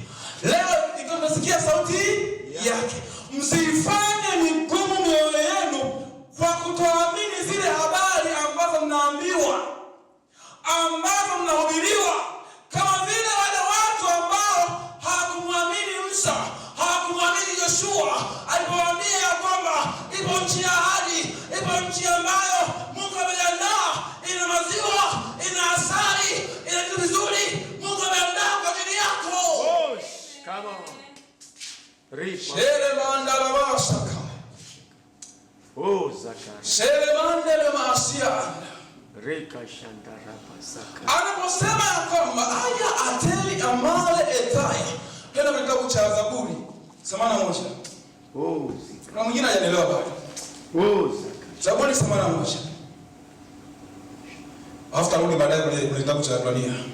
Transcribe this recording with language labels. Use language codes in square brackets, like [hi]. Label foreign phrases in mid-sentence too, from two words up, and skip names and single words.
[sw] Leo ikiwa mtasikia sauti yake. Msifanye migumu mioyo yenu kwa kutoamini zile habari ambazo mnaambiwa, ambazo mnahubiriwa, kama vile wale watu ambao hawakumwamini Musa, hawakumwamini Yoshua alipowaambia ya kwamba ipo nchi ya ahadi, ipo nchi ambayo Mungu ameandaa, ina maziwa, ina asali, ina vitu vizuri. Mungu ameandaa kwa ajili yako. [en] Come on. Shere mandala masaka. Zakari. Shere mandele masia. Reka shandara pasaka. [sw] Anaposema ya kwamba aya ateli amale etai. Tena kitabu cha Zaburi 81. Na mwingine hajaelewa bado. Zaburi 81. After rudi baadaye kwenye kitabu cha Ibrania.